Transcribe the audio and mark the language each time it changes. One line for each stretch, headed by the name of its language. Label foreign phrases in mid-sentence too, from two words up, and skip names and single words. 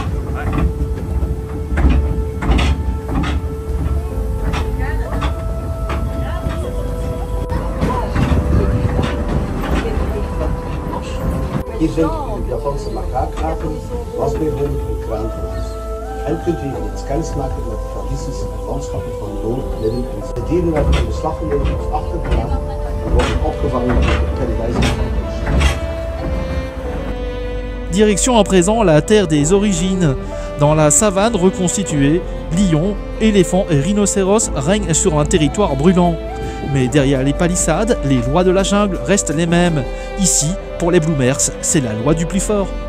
Dutch: Hier vindt u de Japanse makaakrapen, wasbeerhonden en kraanvogels. En kunt u iets kennis maken met de tradities en landschappen van Noord, Midden en Zuid. De dieren werden in beslag genomen of achtergelaten en worden opgevangen door de Paradisa.
French: Direction à présent la terre des origines. Dans la savane reconstituée, lions, éléphants et rhinocéros règnent sur un territoire brûlant. Mais derrière les palissades, les lois de la jungle restent les mêmes. Ici, pour les Bloomers, c'est la loi du plus fort.